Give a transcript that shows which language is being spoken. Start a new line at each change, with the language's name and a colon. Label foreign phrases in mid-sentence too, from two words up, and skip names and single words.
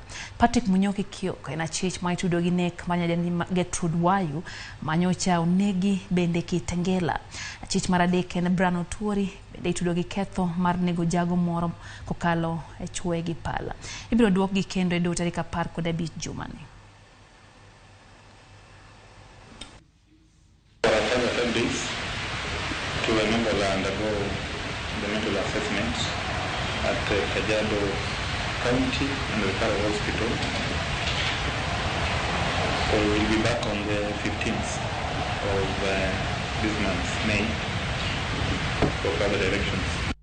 Luo (Kenya and Tanzania): Patrick Munyoki Kioko en achich maitudo gi nek manyadeni Gertrude Wayu manyocha onegi bende Kitengela. Achich maradek en Brian Otuori bende itudo gi ketho mar nego jago moro kokalo e chwe gi pala. Ibiro duok gi kendo e do tarik 15 jumani.
English: To remember and undergo the mental assessments at Kajiado County and the Referral Hospital. So we'll be back on the 15th of this month, May, for further directions.